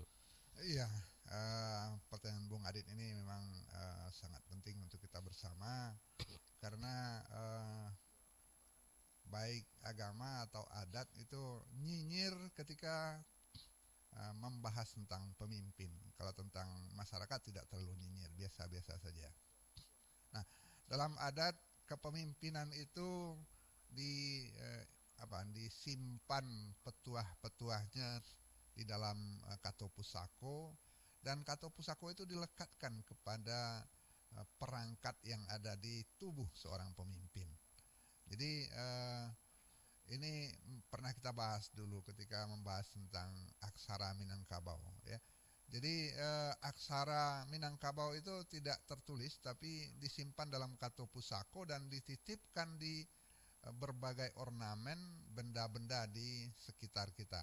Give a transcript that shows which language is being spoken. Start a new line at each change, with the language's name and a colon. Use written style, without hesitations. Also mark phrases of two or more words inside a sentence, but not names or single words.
Indonesian: Iya, pertanyaan Bung Adit ini memang sangat penting untuk kita bersama karena baik agama atau adat itu nyinyir ketika membahas tentang pemimpin. Kalau tentang masyarakat tidak terlalu nyinyir, biasa-biasa saja. Nah, dalam adat kepemimpinan itu di disimpan petuah-petuahnya di dalam
Minangkabau: kato pusako,
Indonesian: dan
Minangkabau: kato pusako
Indonesian: itu dilekatkan kepada perangkat yang ada di tubuh seorang pemimpin. Jadi ini pernah kita bahas dulu ketika membahas tentang aksara Minangkabau ya. Jadi aksara Minangkabau itu tidak tertulis tapi disimpan dalam
Minangkabau: kato pusako
Indonesian: dan dititipkan di berbagai ornamen benda-benda di sekitar kita.